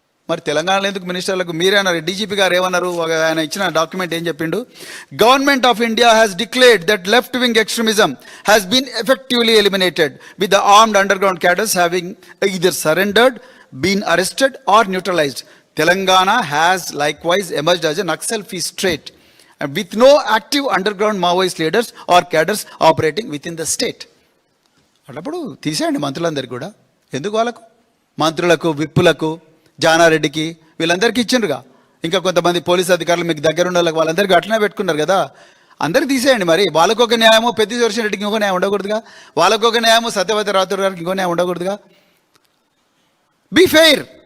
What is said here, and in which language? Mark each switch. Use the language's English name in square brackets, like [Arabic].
[Telugu] మరి తెలంగాణలో ఎందుకు మినిస్టర్లకు మీరే అన్నారు, డీజీపీ గారు ఏమన్నారు, ఆయన ఇచ్చిన డాక్యుమెంట్ ఏం చెప్పిండు, [English] Government of India has declared that left wing extremism has been effectively eliminated with the armed underground cadres having either surrendered, been arrested or neutralised. Telangana has likewise emerged as a Naxal free state with no active underground Maoist leaders or cadres operating within the state. [Telugu] అన్నప్పుడు తీసేయండి మంత్రులందరికీ కూడా. ఎందుకు వాళ్ళకు, మంత్రులకు, విప్పులకు, జానారెడ్డికి, వీళ్ళందరికీ ఇచ్చిండ్రుగా. ఇంకా కొంతమంది police అధికారులు మీకు దగ్గర ఉన్న వాళ్ళకి వాళ్ళందరికీ అట్లనే పెట్టుకున్నారు కదా. అందరికి తీసేయండి. మరి వాళ్ళకొక న్యాయము పెద్ది సుదర్శన్ రెడ్డికి ఇంకో న్యాయం ఉండకూడదుగా, వాళ్ళకొక న్యాయము సత్యవతి రాథోడ్ గారికి ఇంకో న్యాయం ఉండకూడదుగా. [English] Be fair.